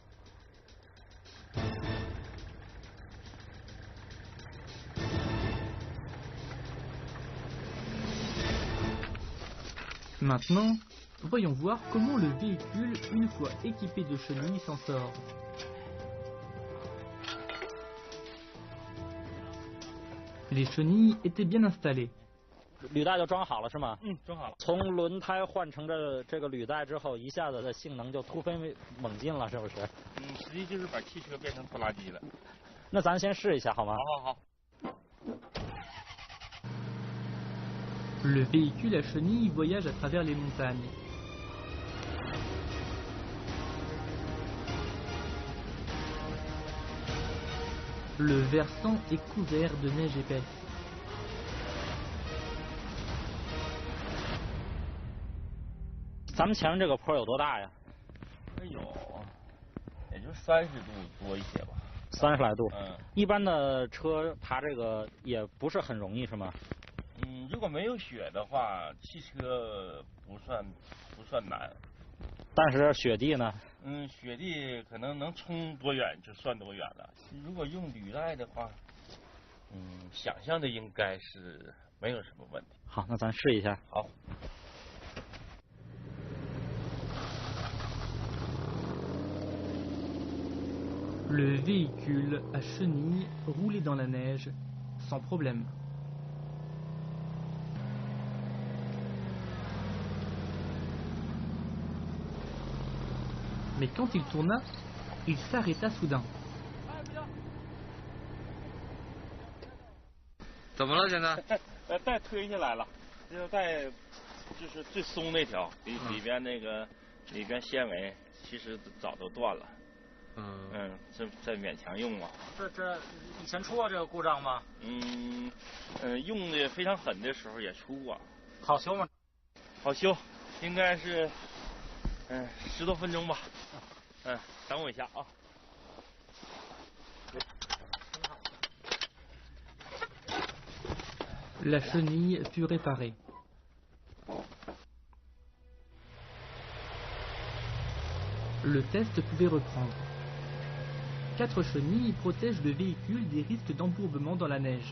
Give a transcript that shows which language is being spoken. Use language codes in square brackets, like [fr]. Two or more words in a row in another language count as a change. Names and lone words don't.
[fr] Maintenant, voyons voir comment le véhicule, une fois équipé de chenilles, s'en sort. Les chenilles étaient bien installées. [zh] 履带就装好了是吗？装好了。从轮胎换成这个履带之后，一下子的性能就突飞猛进了，是不是？实际就是把汽车变成拖拉机了。那咱先试一下好吗？好。 [fr] Le véhicule à chenilles voyage à travers les montagnes. Le versant est couvert de neige épaisse. [zh] Nous 前面这个坡有多大呀？也就30度多一些吧。 30来度。一般的车爬这个也不是很容易，是吗？如果没有雪的话，汽车不算难。但是雪地呢？雪地可能能冲多远就算多远了。如果用履带的话，想象的应该是没有什么问题。好，那咱试一下。好。 [fr] Le véhicule à chenilles roulait dans la neige sans problème. Mais quand il tourna, il s'arrêta soudain. [zh] 怎么了？现在？带推下来了，这个带就是最松那条，里边纤维其实早都断了。这勉强用嘛。这以前出过这个故障吗？用的非常狠的时候也出过。好修吗？好修，应该是10多分钟吧。等我一下啊。 [fr] La chenille fut réparée. Le test pouvait reprendre. 4 chenilles protègent le véhicule des risques d'embourbement dans la neige.